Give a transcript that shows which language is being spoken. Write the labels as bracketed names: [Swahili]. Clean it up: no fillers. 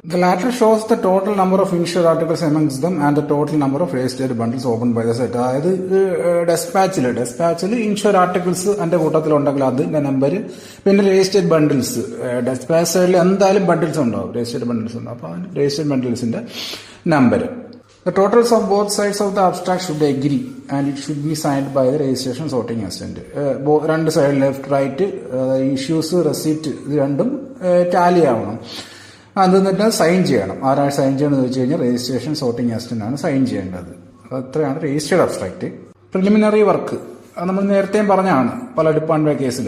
[English] The latter shows the total number of insured articles amongst them and the total number of registered bundles open by the set. [Malayalam] അതായത് ഡെസ്പാച്ചിൽ insured articles അതിന്റെ കൂട്ടത്തിൽ ഉണ്ടെങ്കിൽ അതിന്റെ number. പിന്നെ registered bundles, dispatch സൈഡിൽ എന്തായാലും bundles ഉണ്ടാവും, registered bundles ഉണ്ടാവും. അപ്പോൾ അതിന് registered ബണ്ടിൽസിന്റെ number. [English] The totals of both sides of the abstract should agree and it should be signed by the registration sorting assistant. [Malayalam] 2 side left right issues receipt ഇത് രണ്ടും Tally ആവണം. അത് എന്നിട്ട് sign ചെയ്യണം. ആരാണ് സൈൻ ചെയ്യണമെന്ന് വെച്ച് കഴിഞ്ഞാൽ രജിസ്ട്രേഷൻ സോർട്ടിംഗ് അസിസ്റ്റന്റ് ആണ് സൈൻ ചെയ്യേണ്ടത്. അത്രയാണ് രജിസ്റ്റേർഡ് അബ്സ്ട്രാക്ട്. പ്രിലിമിനറി വർക്ക് അത് നമ്മൾ നേരത്തെയും പറഞ്ഞാണ് പല ഡിപ്പാർട്ട്മെന്റ് കേസിൽ.